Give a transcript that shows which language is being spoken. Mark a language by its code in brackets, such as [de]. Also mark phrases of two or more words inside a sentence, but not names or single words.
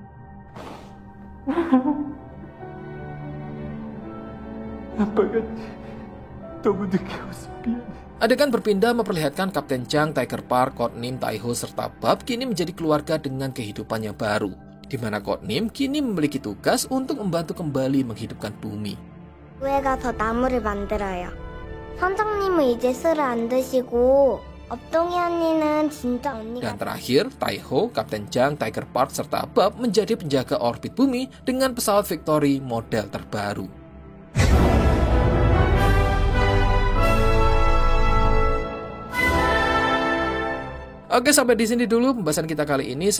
[id] Adegan berpindah memperlihatkan Kapten Zhang, Tiger Park, Courtney, Taiho, serta Bob kini menjadi keluarga dengan kehidupan yang baru, di mana Courtney kini memiliki tugas untuk membantu kembali menghidupkan bumi. [ko] 왜 가서 나무를 만들어요. 선장님은 이제 술을 안 드시고 업동이 언니는 진짜 언니가. [id] Dan terakhir, Taiho, Kapten Zhang, Tiger Park, serta Bob menjadi penjaga orbit bumi dengan pesawat Victory model terbaru. Oke, sampai di sini dulu pembahasan kita kali ini.